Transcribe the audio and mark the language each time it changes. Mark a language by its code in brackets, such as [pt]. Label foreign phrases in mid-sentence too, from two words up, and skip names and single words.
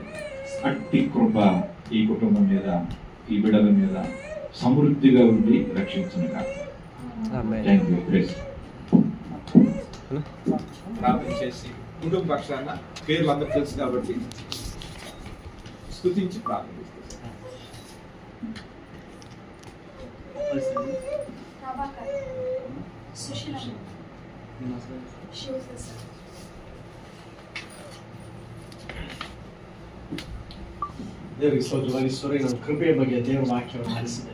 [te] అట్టి కృప ఈ కుటుంబం మీద, ఈ బిడ్డల మీద సమృద్ధిగా ఉండి రక్షించును కాక. ప్రార్థన చేసి కుటుంబ పక్షాన పేర్లు అందరూ తెలుసు కాబట్టి స్తుతించి ప్రార్థన [kn] ದೇವರಿಗೆ ಸ್ತೋತ್ರವಾಗಿ ಸೂರ್ಯ ನಮ್ಮ ಕೃಪೆಯ ಬಗ್ಗೆ ದೇವರ ವಾಕ್ಯವನ್ನು ಆಲಿಸಿದೆ.